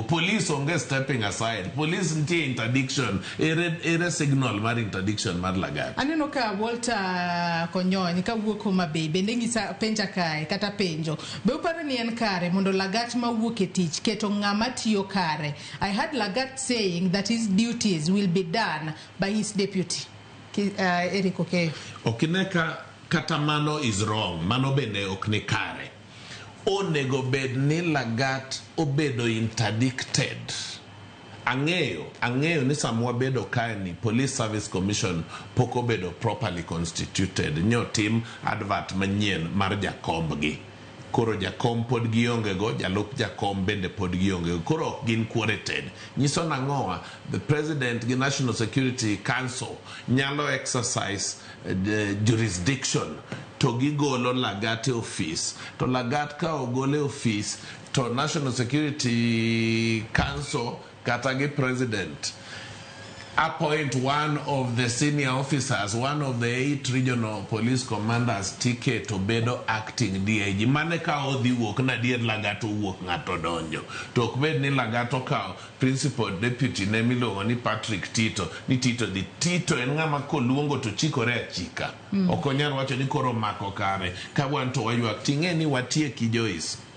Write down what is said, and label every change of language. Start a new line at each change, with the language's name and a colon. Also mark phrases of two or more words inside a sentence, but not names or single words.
Luo (Kenya and Tanzania): Police onge
English: stepping aside.
Luo (Kenya and Tanzania): Police ntie interdiction ere signal mar interdiction mar Lagat. Aneno ka Walter Konyony ka wuok Homa Bay bende ngisa penja kae kata penjo be uparo ni en kare mondo Lagat ma wuok e tich keto ng'ama tiyo kare.
English: I heard Lagat saying that his duties will be done by his deputy, Erick Okeyo.
Luo (Kenya and Tanzania): Okineka kata mano
English: is wrong.
Luo (Kenya and Tanzania): Mano bende okne kare. Onego bed ni Lagat obedo interdicted. Ang'eyo ni samwa bedo kae ni Police Service Commission poko bedo
English: properly constituted.
Luo (Kenya and Tanzania): Nyotim advert manyien mar jakombgi. Koro jakom pod gionge go, jalup jakom bende pod gionge go. Koro ok gin quoted. Nyiso nang'owa,
English: the president
Luo (Kenya and Tanzania): gi National Security Council nyalo
English: exercise jurisdiction
Luo (Kenya and Tanzania): to gigolo Lagat office. To Lagat ka ogole
English: office to National Security Council
Luo (Kenya and Tanzania): kata gi
English: president appoint one of the senior officers, one of the 8 regional police commanders,
Luo (Kenya and Tanzania): tike to bedo
English: acting DIG.
Luo (Kenya and Tanzania): Mane ka odhi wuok na dier Lagat wuok ng'ato donjo. To ok bed ni Lagat okawo principal deputy ne miluongo ni Patrick Tito. Ni Tito en ng'ama koluongo to chikore achika. Ok onyal wacho ni koro mako kare. Ka wan to wayuak ting'e ni watieki Joyce.